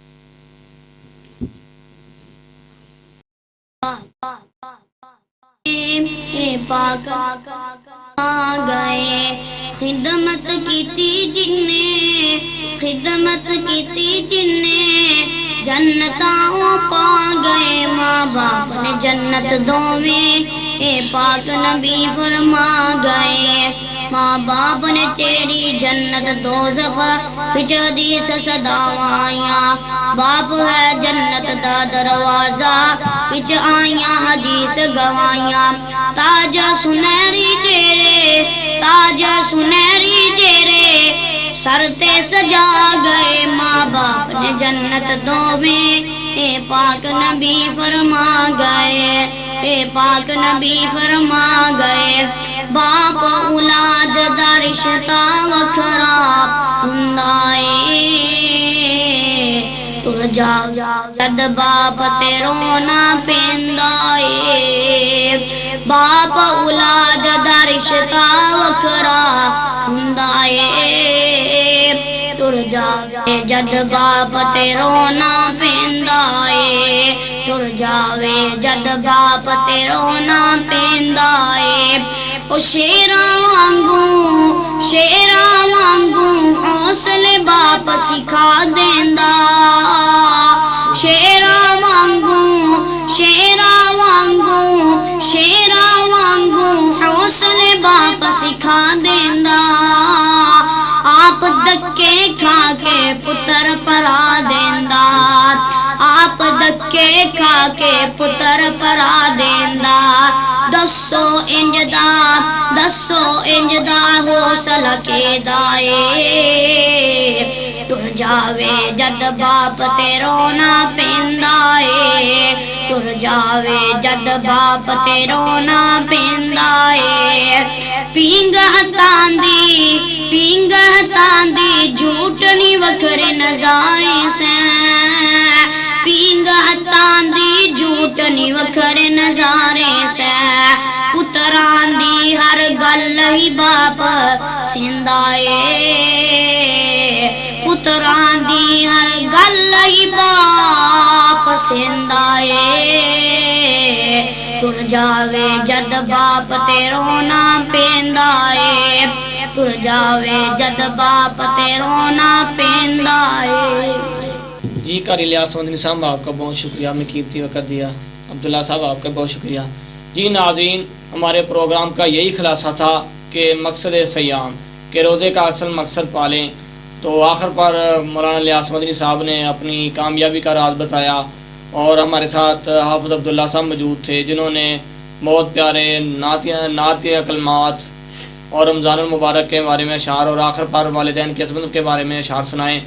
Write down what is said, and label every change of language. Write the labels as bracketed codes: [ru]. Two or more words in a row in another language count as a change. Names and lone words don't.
[pa] پاک آ گئے، خدمت کی تھی جن نے، خدمت کی تھی جن نے، جنتاں پا گئے، ماں باپ نے جنت دوویں، پاک نبی فرما گئے، ماں باپ نے تیری جنت دوزخ وچ حدیث صداواں، باپ ہے جنت دا دروازہ وچ آئیاں حدیث گواہیاں، تاج سنہری چہرے، تاج سنہری چہرے، سر تے سجا گئے، ماں باپ نے جنت دوویں، پاک نبی فرما گئے، پاک نبی فرما گئے، باپ اولاد دا رشتہ وکھرا ہوندا اے، ٹر جا جد باپ تے رونا پیندا اے، باپ اولاد دا رشتہ وکھرا ہوندا اے، ٹر جا جد باپ تے رونا پیندا اے، ٹر جاوے جد باپ تے رونا پیندا اے، او شیراں وانگوں، شیراں وانگوں حوصلے باپ سکھا دیندا، شیراں وانگوں، شیراں وانگوں، شیراں وانگوں حوصلے باپ سکھا دیندا، آپ دکے کھا کے پتر پرا دیندا، آپ دکے کھا کے پتر پرا دیندا، دسو انج دا، دسو انج دا حوصلہ کیدا اے، ٹر جاوے جد باپ تے رونا پیندا اے، ٹر جاوے جد باپ تے رونا پیندا اے، پینگ ہتھاں دی، پینگ ہتھاں دی جھوٹنی وکھرے نظارے سیں، پینگ ہتھاں دی جھوٹنی وکھرے نظارے سیں، پتران دی ہر گل ہی باپ سیندا اے، پتران دی ہر گل ہی باپ سیندا اے، ٹر جاوے جد باپ تے رونا پیندا اے، ٹر جاوے جد باپ تے رونا پیندا اے۔ [ur] جی قاری الیاس مدنی صاحب آپ کا بہت شکریہ، ہمیں قیمتی وقت دیا۔ عبداللہ صاحب آپ کا بہت شکریہ۔ جی ناظرین، ہمارے پروگرام کا یہی خلاصہ تھا کہ مقصد سیام کہ روزے کا اصل مقصد پالیں، تو آخر پر مولانا الیاس مدنی صاحب نے اپنی کامیابی کا راز بتایا، اور ہمارے ساتھ حافظ عبداللہ صاحب موجود تھے جنہوں نے بہت پیارے نعتیہ کلمات اور رمضان المبارک کے بارے میں اشعار، اور آخر پر والدین کی عظمت کے بارے میں اشعار سنائے۔